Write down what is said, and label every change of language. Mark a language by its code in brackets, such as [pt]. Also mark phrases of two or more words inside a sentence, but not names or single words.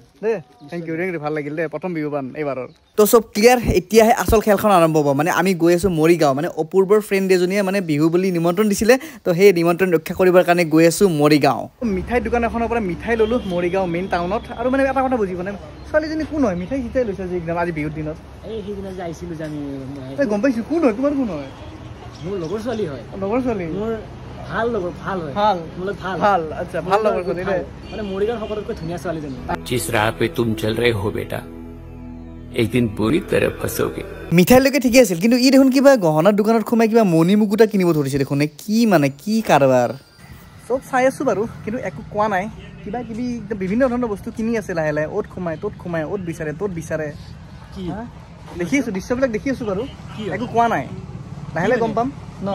[as] দেই [en] thank you [as] ভাল লাগিল দেই প্ৰথম বিহুবান এইবাৰৰ তো চব ক্লিয়াৰ এতিয়াহে আচল খেলখন আৰম্ভ হ'ব মানে আমি গৈ আছোঁ মৰিগাঁও মানে অপূৰ্বৰ ফ্ৰেণ্ড এজনীয়ে মানে বিহু বুলি নিমন্ত্ৰণ দিছিলে তো সেই নিমন্ত্ৰণ ৰক্ষা কৰিবৰ কাৰণে গৈ আছোঁ মৰিগাঁও মিঠাই দোকান এখনৰ পৰা মিঠাই ল'লোঁ মৰিগাঁও মেইন টাউনত আৰু মানে এটা কথা বুজিব মানে ছোৱালীজনী কোন হয় মিঠাই চিঠাই লৈছে যে একদম আজি বিহুৰ দিনত সেইদিনা যে আহিছিলোঁ যে আমি গম পাইছোঁ কোন হয় তোমাৰ কোন হয় মোৰ লগৰ ছোৱালী হয় লগৰ ছোৱালী মোৰ ভাল লগৰ ভাল হয় মোৰ ভাল আচ্ছা ভাল লগৰ ছোৱালী দেই মানে মৰিগাঁৱৰ সকলোতকৈ ধুনীয়া ছোৱালীজনী [hi] जिस राह पे तुम चल रहे हो बेटा एक दिन बुरी तरह फंसोगे [as] মিঠাইলৈকে ঠিকে আছিল কিন্তু ই দেখোন কিবা গহনাৰ দোকানত সোমাই কিবা মণি মুকুতা কিনিব ধৰিছে দেখোন কি কাৰবাৰ চব চাই আছোঁ বাৰু কিন্তু একো কোৱা নাই কিবা কিবি বিভিন্ন ধৰণৰ বস্তু কিনি আছে লাহে লাহে অ'ত সোমাই অ'ত বিচাৰে ত'ত বিচাৰে কি দেখি আছোঁ দৃশ্যবিলাক দেখি আছোঁ বাৰু একো কোৱা নাই লাহে লাহে গম পাম ন